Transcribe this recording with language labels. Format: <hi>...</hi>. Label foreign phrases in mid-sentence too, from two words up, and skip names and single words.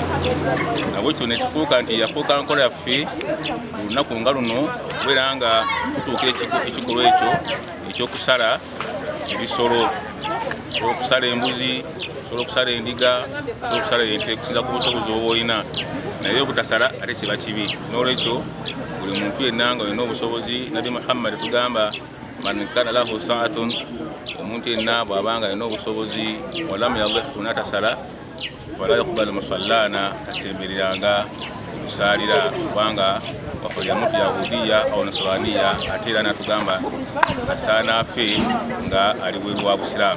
<lg>Nabwe kyo nekifuuka nti yafuuka nkola yaffe olunaku nga luno okubeera nga tutuukira ekikolwa ekyo ekyokusala ebisolo. Osobola okusala embuzi, osobola okusala endiga, osobola okusala ente okusinza ku busobozi oba olina, naye obutasala ate kiba kibi. N'olwekyo buli muntu yenna nga olina obusobozi, Nabi Muhammad tugamba</lg> <ar>من كان له سعة,</ar> <lg>omuntu yenna bw'abanga alina obusobozi</lg> <ar>ولم يضح</ar> <lg>n'atasala</lg> <ar>فلا يقبل مصلانا,</ar> <lg>tasembereranga okutusaalira, kubanga waffe</lg> <ar>ليمت يهوديا أو نصرانيا,</ar> <lg>ate era natugamba asaana afe nga ali bweru wa busiraamu.</lg>